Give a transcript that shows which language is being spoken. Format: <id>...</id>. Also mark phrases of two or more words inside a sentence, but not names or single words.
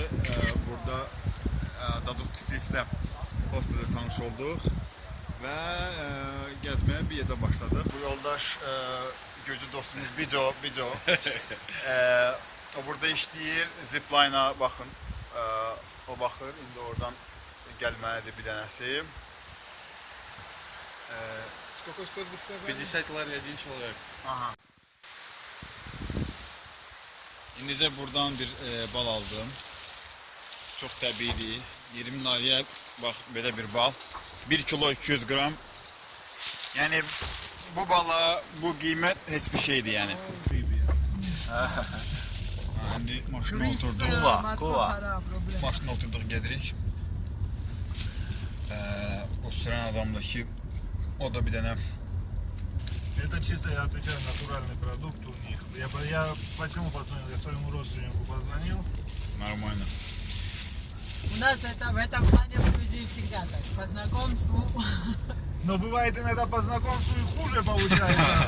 <az>Burada Daduk Tiflis'te hospital'da tanış olduq və gəzməyə bir yerdə başladıq. Bu yoldaş Gürcü dostumuz Bico. O burada işləyir, zipline'a baxın. O baxır, indi oradan gəlməlidir bir dənəsi.</az> <ru>Сколько стоит, вы сказали? 50 лari один человек. Aha.</ru> <az>İndicə buradan bir bal aldım. Çox təbiidir. 20 liraya bax belə bir bal. 1 kilo 200 gram. Yəni bu bala bu qiymət heç bir şeydir yəni. İndi maşına oturduq. Maşına oturduq, gedirik. O sürən adamla ki o da bir dənə.</az> <ru>Это чисто, я отвечаю, натуральный продукт у них. Я почему позвонил? Я своему родственнику позвонил. Нормально. У нас это в этом плане в Грузии всегда так, по знакомству. Но бывает иногда по знакомству и хуже получается.</ru>